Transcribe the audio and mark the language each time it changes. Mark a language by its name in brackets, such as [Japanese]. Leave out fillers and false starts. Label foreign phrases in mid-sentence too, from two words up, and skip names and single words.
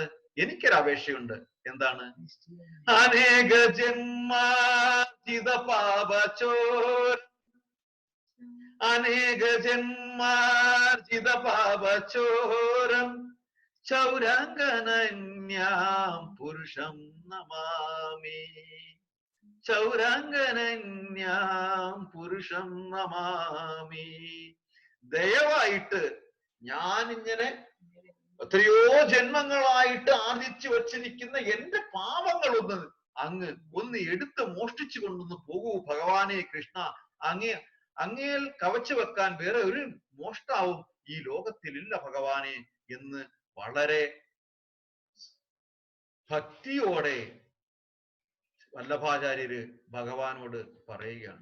[Malayalam] എനിക്കൊരപേക്ഷയുണ്ട്. എന്താണ്? [Sanskrit] അനേക ജന്മാർജിത പാപചോരം, അനേക ജന്മാർജിത പാപചോരം ചൗരാംഗനന്യാം പുരുഷം നമാമി. ചൗരാംഗനന്യാം പുരുഷം നമാമി. [Malayalam] ദയവായിട്ട് ഞാനിങ്ങനെ എത്രയോ ജന്മങ്ങളായിട്ട് ആർജിച്ചു വച്ചിരിക്കുന്ന എന്റെ പാപങ്ങളൊന്ന് അങ്ങ് എടുത്ത് മോഷ്ടിച്ചു കൊണ്ടൊന്ന് പോകൂ ഭഗവാനെ കൃഷ്ണ. അങ്ങേൽ കവച്ചു വെക്കാൻ വേറെ ഒരു മോഷ്ടാവും ഈ ലോകത്തിലില്ല ഭഗവാനെ എന്ന് വളരെ ഭക്തിയോടെ വല്ലഭാചാര്യര് ഭഗവാനോട് പറയുകയാണ്.